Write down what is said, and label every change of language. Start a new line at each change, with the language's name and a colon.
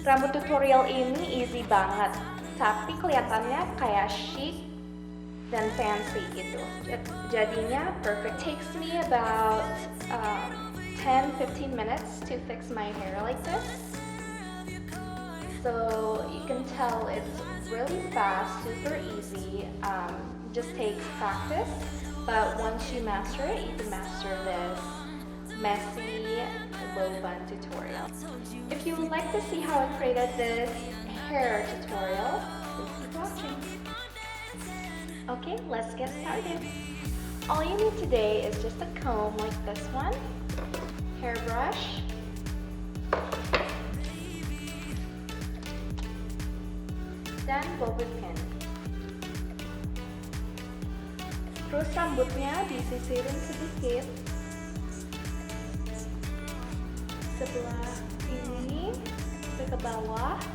Indonesian: Rambut tutorial ini easy banget, tapi kelihatannya kayak chic dan fancy gitu. Jadinya perfect.
English: Takes me about 10-15 minutes to fix my hair like this. So you can tell it's really fast, super easy. Just takes practice. But once you master it, you can master this messy low bun tutorial. If you would like to see how I created this hair tutorial, please keep watching. Okay, let's get started. All you need today is just a comb like this one, hairbrush, dan bobby pin.
Indonesian: Terus rambutnya disisirin sedikit sebelah ini ke bawah.